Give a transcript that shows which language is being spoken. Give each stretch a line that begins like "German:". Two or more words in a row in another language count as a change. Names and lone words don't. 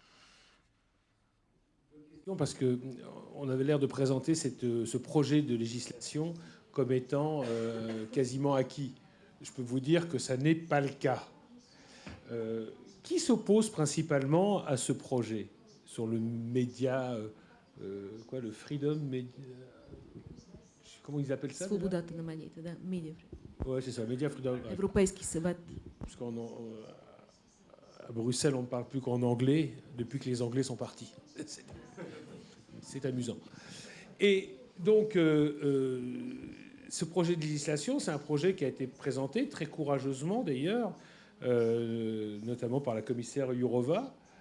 French: Parce qu'on avait l'air de présenter ce projet de législation comme étant quasiment acquis. Je peux vous dire que ça n'est pas le cas. Qui s'oppose principalement à ce projet sur le média, le
English: freedom media,
French: comment ils appellent ça?
Bulgarian: Свободата на медиите, да, медиа.
French: Ouais, c'est ça,
English: Media Freedom.
Bulgarian: Европейски съвет.
French: Parce À Bruxelles, on ne parle plus qu'en anglais depuis que les Anglais sont partis. C'est amusant. Et donc, ce projet de législation, c'est un projet qui a été présenté très courageusement d'ailleurs, notamment par la commissaire Jourova.